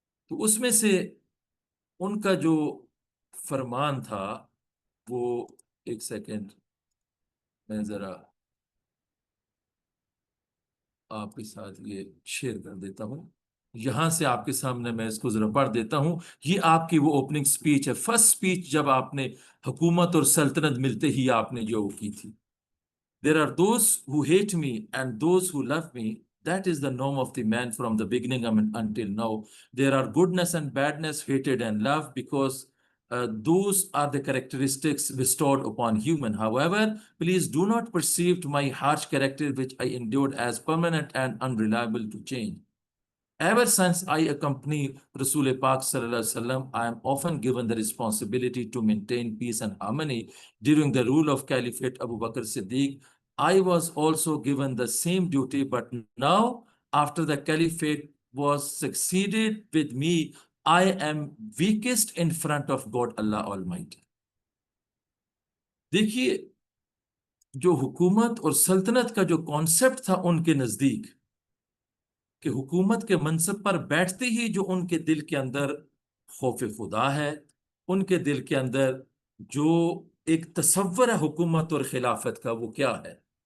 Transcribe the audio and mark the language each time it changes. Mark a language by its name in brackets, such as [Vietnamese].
[Hindi] तो उसमें से उनका जो फरमान था वो, एक सेकेंड मैं जरा आपके साथ ये शेयर कर देता हूं। यहां से आपके सामने मैं इसको जरा पढ़ देता हूं। ये आपकी वो ओपनिंग स्पीच है, फर्स्ट स्पीच जब आपने हुकूमत और सल्तनत मिलते ही आपने जो वो की थी। [English] There are those who hate me and those who love me. That is the norm of the man from the beginning until now. There are goodness and badness, hated and love, because those are the characteristics bestowed upon human. However, please do not perceive my harsh character, which I endured, as permanent and unreliable to change. Ever since I accompany Rasul Pak Sallallahu Alaihi Wasallam, I am often given the responsibility to maintain peace and harmony. During the rule of Caliphate Abu Bakr Siddiq, I was also given the same duty, but now, after the Caliphate was succeeded with me, I am weakest in front of God Allah Almighty. [Hindi] देखिए, जो हुकूमत और सल्तनत का जो concept था उनके नजदीक, कि हुकूमत के मनसब पर बैठते ही जो उनके दिल के अंदर खौफ खुदा है, उनके दिल के अंदर जो एक तसव्वुर है हुकूमत और खिलाफत का, वो क्या है,